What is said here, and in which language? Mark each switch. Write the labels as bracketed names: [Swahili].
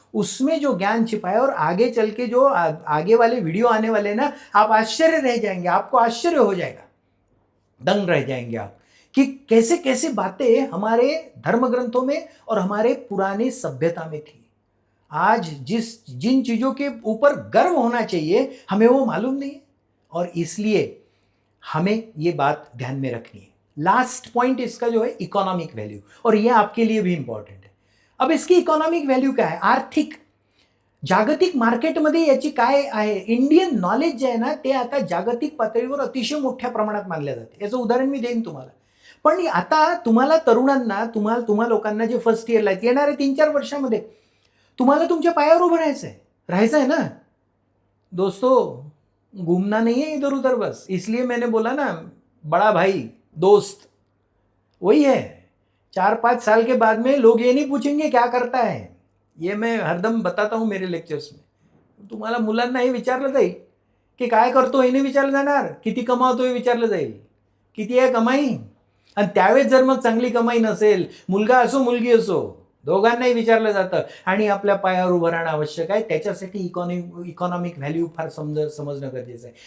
[Hindi] उसमें जो ज्ञान छिपा है, और आगे चल के जो आगे वाले वीडियो आने वाले ना, आप आश्चर्य रह जाएंगे, आपको आश्चर्य हो जाएगा, दंग रह जाएंगे आप कि कैसे कैसे बातें हमारे धर्म ग्रंथों में और हमारे पुराने सभ्यता में थी। आज जिन चीजों के ऊपर गर्व होना चाहिए हमें वो मालूम नहीं है, और इसलिए हमें ये बात ध्यान में रखनी है। लास्ट पॉइंट इसका जो है इकोनॉमिक वैल्यू, और ये आपके लिए भी इंपॉर्टेंट है। [Marathi] अब इसकी इकॉनॉमिक व्हॅल्यू काय आहे, आर्थिक जागतिक मार्केटमध्ये याची काय आहे। इंडियन नॉलेज जे आहे ना, ते आता जागतिक पातळीवर अतिशय मोठ्या प्रमाणात मानले जाते। याचं उदाहरण मी देईन तुम्हाला। पण आता तुम्हाला तरुणांना, तुम्हा लोकांना जे फर्स्ट इयरला आहेत, येणाऱ्या 3-4 वर्षामध्ये तुम्हाला तुमच्या पायावर उभं राहायचं [Hindi] है ना दोस्तों, घूमना नहीं है इधर उधर बस। इसलिए मैंने बोला ना, बड़ा भाई दोस्त वही है। 4-5 साल के बाद में लोग ये नहीं पूछेंगे क्या करता है, ये मैं हरदम बताता हूँ मेरे लेक्चर्स में। [Marathi] तुम्हाला मुलांना हे विचारलं जाईल की काय करतो, हे नाही विचारलं जाणार, किती कमावतो हे विचारलं जाईल, किती आहे कमाई। आणि त्यावेळेस जर मग चांगली कमाई नसेल, मुलगा असो मुलगी असो, दोघांनाही विचारलं जातं. आणि आपल्या पायावर उभं राहणं आवश्यक आहे. त्याच्यासाठी इकॉनॉमिक व्हॅल्यू फार समजणं गरजेचं आहे.